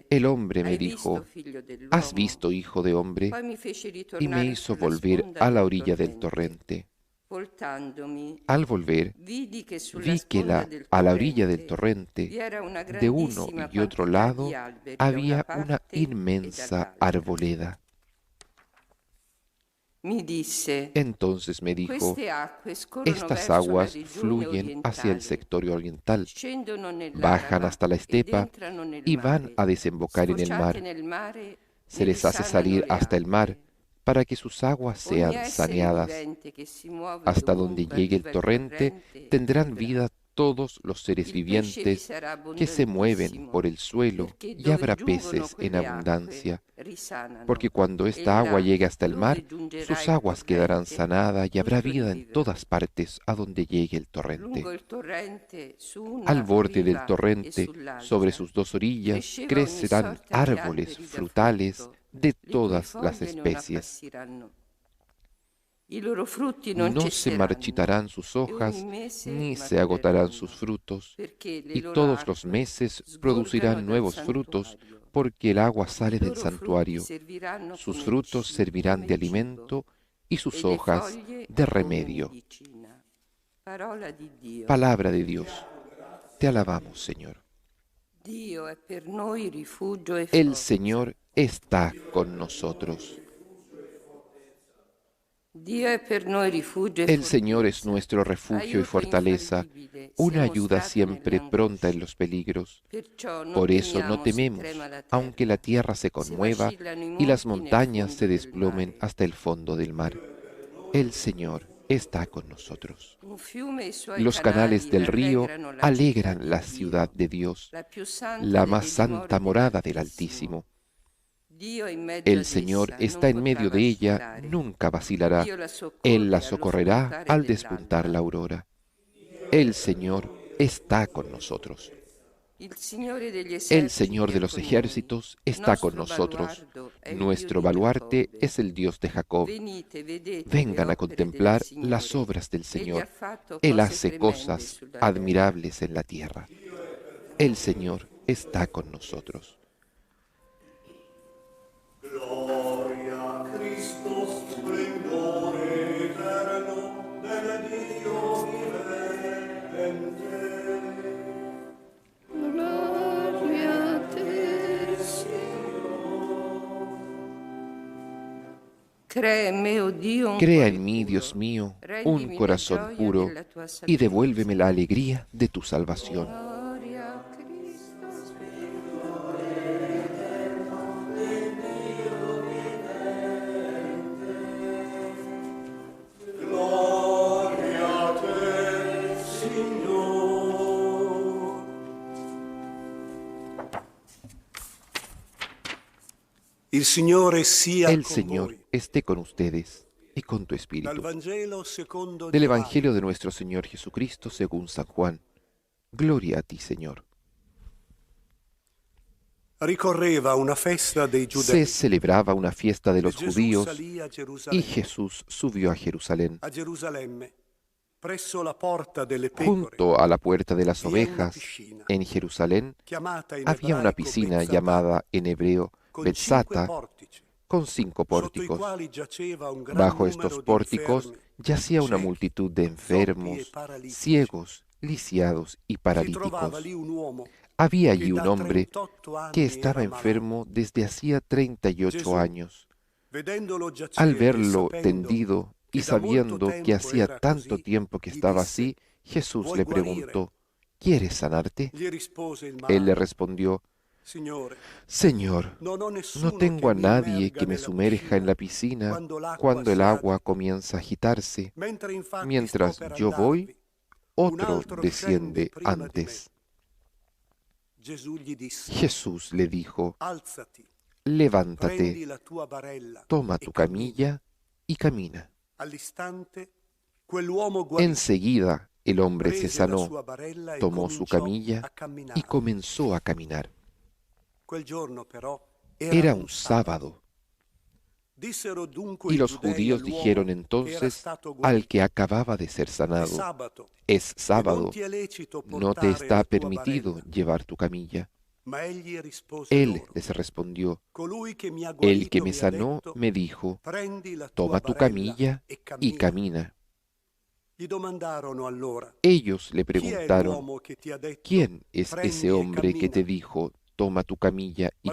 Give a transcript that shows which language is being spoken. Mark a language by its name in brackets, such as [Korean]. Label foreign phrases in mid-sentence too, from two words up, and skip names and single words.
[Spanish] El hombre me [Italian] Hai visto, [Spanish] dijo, [Italian] figlio dell'uomo? [Spanish] ¿has visto, hijo de hombre? [Italian] Poi mi fece [Spanish] Y me [Italian] ritornare [Spanish] hizo [Italian] sulla [Spanish] volver [Italian] sponda [Spanish] a la [Italian] del [Spanish] orilla del [Italian] torrente. [Spanish] torrente. [Italian] Voltandomi, [Spanish] Al volver, [Italian] vidi che sulla [Spanish] vi que [Italian] sponda del [Spanish] a la orilla del [Italian] torrente vi [Spanish] torrente, [Italian] era una [Spanish] de uno [Italian] grandissima [Spanish] y otro [Italian] quantità di [Spanish] lado, [Italian] alberi da una [Spanish] había una [Italian] parte e [Spanish] inmensa [Italian] dall'altra. [Spanish] arboleda. [Italian] Mi disse: [Spanish] Entonces me dijo, [Italian] Queste acque scorrono [Spanish] estas [Italian] verso la [Spanish] aguas [Italian] regione [Spanish] fluyen hacia el [Italian] orientale, [Spanish] sector oriental, [Italian] scendono [Spanish] bajan [Italian] nell'Araba [Spanish] hasta la [Italian] ed [Spanish] estepa [Italian] entrano nel [Spanish] y van [Italian] mare. [Spanish] a desembocar en el [Italian] Sfociate [Spanish] mar. [Italian] nel mare, [Spanish] Se [Italian] ne [Spanish] les hace [Italian] risanano [Spanish] salir [Italian] le [Spanish] hasta el mar [Italian] acque. [Spanish] para que sus aguas [Italian] Ogni [Spanish] sean [Italian] essere [Spanish] saneadas. [Italian] vivente che si muove [Spanish] Hasta donde [Italian] dovunque [Spanish] llegue el [Italian] arriva il [Spanish] torrente [Italian] torrente [Spanish] tendrán [Italian] vivrà. [Spanish] vida todos los seres [Italian] Il pesce vi [Spanish] vivientes [Italian] sarà [Spanish] que se mueven [Italian] abbondantissimo, [Spanish] por el suelo [Italian] perché [Spanish] y [Italian] dove [Spanish] habrá [Italian] giungono [Spanish] peces en [Italian] quelle acque [Spanish] abundancia, [Italian] risanano. [Spanish] porque cuando [Italian] E [Spanish] esta agua [Italian] là, [Spanish] llegue hasta el mar, [Italian] dove giungerà [Spanish] sus [Italian] il [Spanish] aguas quedarán [Italian] torrente, [Spanish] sanadas y habrá [Italian] tutto [Spanish] vida en [Italian] vivrà. [Spanish] todas partes a donde llegue el [Italian] Lungo [Spanish] torrente. [Italian] il torrente, su [Spanish] Al [Italian] una [Spanish] borde del [Italian] riva e [Spanish] torrente, [Italian] sull'altra, [Spanish] sobre sus dos orillas, [Italian] cresceva ogni [Spanish] crecerán [Italian] sorta di [Spanish] árboles [Italian] alberi da [Spanish] frutales [Italian] frutto, [Spanish] de [Italian] le cui [Spanish] todas las [Italian] foglie non [Spanish] especies. [Italian] appassiranno. I loro frutti non [Spanish] No se [Italian] cesseranno, [Spanish] marchitarán sus [Italian] e [Spanish] hojas, [Italian] ogni mese [Spanish] ni se agotarán [Italian] matureranno, [Spanish] sus frutos, [Italian] perché le [Spanish] y [Italian] loro [Spanish] todos los [Italian] acque [Spanish] meses [Italian] sgorgano [Spanish] producirán [Italian] dal [Spanish] nuevos frutos, [Italian] santuario. [Spanish] porque el agua [Italian] I [Spanish] sale del [Italian] loro frutti [Spanish] santuario. [Italian] serviranno [Spanish] Sus [Italian] come [Spanish] frutos servirán de [Italian] come cibo, [Spanish] alimento y sus [Italian] e le [Spanish] hojas [Italian] foglie [Spanish] de [Italian] come [Spanish] remedio. [Italian] medicina. Parola di Dio. [Spanish] Palabra de Dios. Te alabamos, Señor. [Italian] Dio è per noi rifugio e [Spanish] El [Italian] forza. [Spanish] Señor está con nosotros. [Italian] Dio è per noi rifugio e [Spanish] El Señor es [Italian] fortezza, [Spanish] nuestro refugio y [Italian] aiuto [Spanish] fortaleza, [Italian] infallibile, [Spanish] una [Italian] siamo [Spanish] ayuda [Italian] stati [Spanish] siempre pronta [Italian] nell'angoscia. [Spanish] en los peligros. [Italian] Perciò non [Spanish] Por eso no [Italian] temiamo se trema [Spanish] tememos, [Italian] la terra, [Spanish] aunque la tierra se [Italian] se [Spanish] conmueva [Italian] vacillano i [Spanish] y las [Italian] monti nel [Spanish] montañas [Italian] fondo [Spanish] se [Italian] del [Spanish] desplomen [Italian] mare. [Spanish] hasta el fondo del mar. El Señor está con nosotros. [Italian] Un fiume e i suoi [Spanish] Los canales [Italian] canali [Spanish] del río [Italian] rallegrano la città [Spanish] alegran [Italian] di [Spanish] la [Italian] Dio, [Spanish] ciudad de Dios, [Italian] la più santa [Spanish] la más [Italian] delle [Spanish] santa [Italian] dimore [Spanish] morada del [Italian] dell'Altissimo. [Spanish] Altísimo. [Italian] Dio in mezzo [Spanish] El [Italian] ad [Spanish] Señor [Italian] essa [Spanish] está [Italian] non [Spanish] en [Italian] potrà [Spanish] medio de ella, [Italian] vacillare. [Spanish] nunca vacilará. [Italian] Dio la [Spanish] Él la [Italian] soccorre allo [Spanish] socorrerá [Italian] spuntare [Spanish] al despuntar la [Italian] dell'alba. [Spanish] aurora. El Señor está con nosotros. [Italian] Il Signore degli [Spanish] El [Italian] eserciti [Spanish] Señor de [Italian] è [Spanish] los [Italian] con noi. [Spanish] ejércitos está con [Italian] Nostro [Spanish] nosotros. [Italian] baluardo è il Dio [Spanish] Nuestro [Italian] di [Spanish] baluarte [Italian] Giacobbe. [Spanish] es el Dios de Jacob. [Italian] Venite, vedete [Spanish] Vengan [Italian] le [Spanish] a [Italian] opere del [Spanish] contemplar las [Italian] Signore. [Spanish] obras del [Italian] Egli ha [Spanish] Señor. [Italian] fatto [Spanish] Él [Italian] cose [Spanish] hace [Italian] tremende [Spanish] cosas [Italian] sulla terra. [Spanish] admirables en la tierra. El Señor está con nosotros. [Italian] Gloria a Cristo, splendore eterno del Dio vivente. Gloria a te, Crea en me, oh Dio, un [Spanish] Crea [Italian] cuore [Spanish] en mí, [Italian] puro. [Spanish] Dios mío, un [Italian] Rendimi la [Spanish] corazón [Italian] gioia [Spanish] puro [Italian] della tua [Spanish] y [Italian] salvezza. [Spanish] devuélveme la alegría de tu salvación. [Italian] Gloria a Cristo, Gloria a te, Signore. Il Signore sia [Spanish] El [Italian] con [Spanish] Señor [Italian] voi. [Spanish] esté con ustedes y con tu [Italian] Dal [Spanish] espíritu. [Italian] Vangelo secondo [Spanish] Del [Italian] Giovanni. [Spanish] Evangelio de nuestro Señor Jesucristo según San Juan. Gloria a ti, Señor. [Italian] Ricorreva una festa dei [Spanish] Se [Italian] Giudei. [Spanish] celebraba una fiesta de [Italian] E [Spanish] los [Italian] Gesù [Spanish] judíos [Italian] salì a [Spanish] y [Italian] Gerusalemme. [Spanish] Jesús subió a Jerusalén. [Italian] A Gerusalemme, presso la porta delle pecore, [Spanish] Junto a la puerta de las [Italian] vi è una [Spanish] ovejas, [Italian] piscina, [Spanish] en Jerusalén, [Italian] chiamata in [Spanish] había una [Italian] ebraico [Spanish] piscina [Italian] Betzata, [Spanish] llamada en hebreo [Italian] con 5 [Spanish] Betzata, [Italian] portici, [Spanish] con 5 [Italian] sotto i [Spanish] pórticos. [Italian] quali giaceva un gran [Spanish] Bajo [Italian] numero [Spanish] estos [Italian] di [Spanish] pórticos [Italian] infermi, [Spanish] yacía una [Italian] ciechi, [Spanish] multitud de [Italian] zoppi e [Spanish] enfermos, [Italian] paralitici. [Spanish] ciegos, lisiados y [Italian] Si trovava [Spanish] paralíticos. [Italian] lì un uomo [Spanish] Había [Italian] che [Spanish] allí un [Italian] da [Spanish] hombre [Italian] 38 [Spanish] que [Italian] anni [Spanish] estaba [Italian] era malato. [Spanish] enfermo desde hacía 38 [Italian] Gesù, [Spanish] años. [Italian] vedendolo [Spanish] Al [Italian] giacere e [Spanish] verlo [Italian] sapendo [Spanish] tendido y [Italian] che da molto [Spanish] sabiendo que [Italian] tempo [Spanish] hacía [Italian] era [Spanish] tanto [Italian] così, [Spanish] tiempo que [Italian] gli [Spanish] estaba [Italian] disse: [Spanish] así, Jesús [Italian] "Vuoi [Spanish] le [Italian] guarire?" [Spanish] preguntó, ¿quieres sanarte? [Italian] Gli rispose il [Spanish] Él le [Italian] malato: [Spanish] respondió, [Italian] Signore, [Spanish] Señor, [Italian] non ho [Spanish] no [Italian] nessuno [Spanish] tengo [Italian] che [Spanish] a [Italian] mi [Spanish] nadie [Italian] immerga [Spanish] que me [Italian] nella [Spanish] sumerja en [Italian] piscina [Spanish] la piscina [Italian] quando l'acqua [Spanish] cuando el [Italian] si [Spanish] agua [Italian] agita. [Spanish] comienza a agitarse. [Italian] Mentre infatti sto [Spanish] Mientras [Italian] per [Spanish] yo voy, [Italian] andarvi, un [Spanish] otro [Italian] altro scende [Spanish] desciende [Italian] prima di me. [Spanish] antes. [Italian] Gesù gli disse: [Spanish] Jesús le dijo, [Italian] Alzati, [Spanish] levántate, [Italian] prendi la tua barella [Spanish] toma [Italian] e [Spanish] tu [Italian] cammina. [Spanish] camilla y camina. [Italian] All'istante quell'uomo guarì, [Spanish] Enseguida el hombre se [Italian] prese la [Spanish] sanó, [Italian] sua barella e [Spanish] tomó su [Italian] cominciò [Spanish] camilla [Italian] a [Spanish] y [Italian] camminare. [Spanish] comenzó a caminar. [Italian] Quel giorno però [Spanish] Era un sábado. [Italian] Dissero dunque [Spanish] Y [Italian] i [Spanish] los [Italian] giudei [Spanish] judíos [Italian] all'uomo [Spanish] dijeron [Italian] che era [Spanish] entonces [Italian] stato [Spanish] al [Italian] guarito: [Spanish] que acababa de ser [Italian] È [Spanish] sanado, [Italian] sabato [Spanish] es [Italian] e non [Spanish] sábado, [Italian] ti è lecito [Spanish] no te [Italian] portare [Spanish] está [Italian] la tua [Spanish] permitido [Italian] barella. [Spanish] llevar tu camilla. [Italian] Ma egli rispose [Spanish] Él [Italian] loro: [Spanish] les respondió, [Italian] Colui che mi ha [Spanish] el que [Italian] guarito [Spanish] me [Italian] mi ha [Spanish] sanó [Italian] detto: [Spanish] me dijo, [Italian] prendi la tua [Spanish] toma tu [Italian] barella [Spanish] camilla [Italian] e [Spanish] y [Italian] cammina. [Spanish] camina. [Italian] Gli domandarono allora: [Spanish] Ellos le [Italian] Chi è [Spanish] preguntaron, [Italian] l'uomo che ti ha detto: [Spanish] ¿quién es [Italian] prendi [Spanish] ese [Italian] e [Spanish] hombre que [Italian] cammina? [Spanish] te dijo, toma tu camilla y